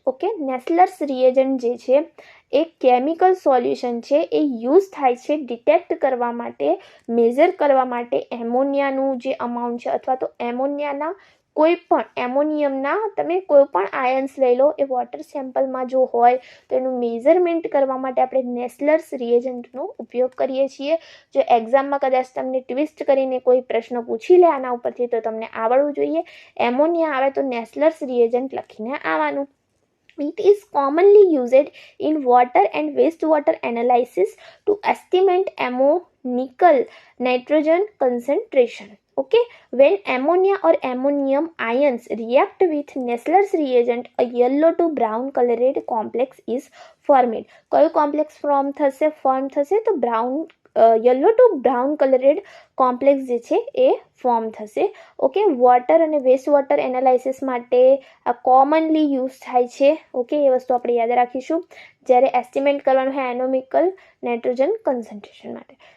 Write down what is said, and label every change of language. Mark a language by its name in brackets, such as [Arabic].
[Gujarati] Okay, નેસ્લર્સ reagent જે છે એ chemical solution છે, એ યુઝ થાય છે ડિટેક્ટ કરવા માટે, મેઝર કરવા માટે એમોનિયાનું જે અમાઉન્ટ છે, અથવા તો એમોનિયાના કોઈ પણ એમોનિયમના તમે કોઈ પણ આયન્સ લઈ લો, એ વોટર સેમ્પલમાં જો હોય તો એનું મેઝરમેન્ટ કરવા માટે આપણે નેસ્લર્સ રિએજન્ટનો ઉપયોગ કરીએ છીએ. જો એક્ઝામમાં કદાચ તમને ટ્વિસ્ટ કરીને કોઈ પ્રશ્ન પૂછી લે આના ઉપરથી, તો તમને આવડવું જોઈએ. એમોનિયા આવે તો નેસ્લર્સ રિએજન્ટ લખીને આવવાનું. [English] It is commonly used in water and wastewater analysis to estimate ammonical nitrogen concentration. Okay, when ammonia or ammonium ions react with Nessler's reagent, a yellow to brown colored complex is formed. [Gujarati] કયો complex form થશે? તો yellow two brown કલરેડ complex જે છે એ form થશે. Okay, water અને waste water analysis માટે આ commonly use થાય છે. ઓકે, એ વસ્તુ આપણે યાદ રાખીશું જ્યારે એસ્ટિમેટ કરવાનું હોય એનોમિકલ નાઇટ્રોજન કન્સન્ટ્રેશન માટે.